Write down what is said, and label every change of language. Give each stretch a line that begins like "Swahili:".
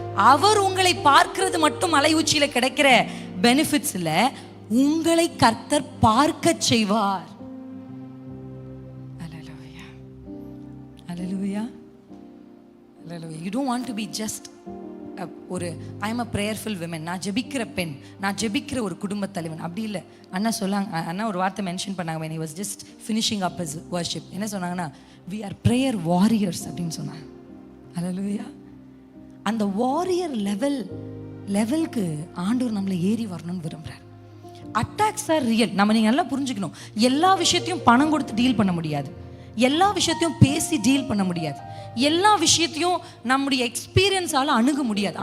Tamil: அவர் உங்களை பார்க்கிறது மட்டும் மலை உச்சியில கிடைக்கிற பெனிஃபிட்ஸ் இல்ல, உங்களை கர்த்தர் பார்க்க செய்வார். அல்லேலூயா, அல்லேலூயா.
English: You don't want to be just
Tamil: ஒரு
English: I am a prayerful woman,
Tamil: நான் ஜெபிக்கிற பெண், நான் ஜெபிக்கிற ஒரு குடும்ப தலைவன், அப்படி இல்லை. அண்ணா சொல்லாங்க, அண்ணா ஒரு வார்த்தை மென்ஷன் பண்ணாங்க
English: when he was just finishing up his worship.
Tamil: என்ன சொன்னாங்கன்னா,
English: we are prayer warriors
Tamil: அப்படின்னு சொன்னாங்க. அல்லேலூயா. அந்த வாரியர் லெவலுக்கு ஆண்டவர் நம்மளை ஏறி வரணும்னு விரும்புகிறார்.
English: Attacks are real.
Tamil: நம்ம நீங்கள் நல்லா புரிஞ்சுக்கணும், எல்லா விஷயத்தையும் பணம் கொடுத்து டீல் பண்ண முடியாது, எல்லா விஷயத்தையும் பேசி டீல் பண்ண முடியாது, எல்லா விஷயத்தையும் நம்முடைய எக்ஸ்பீரியன்ஸால அணுக முடியாது.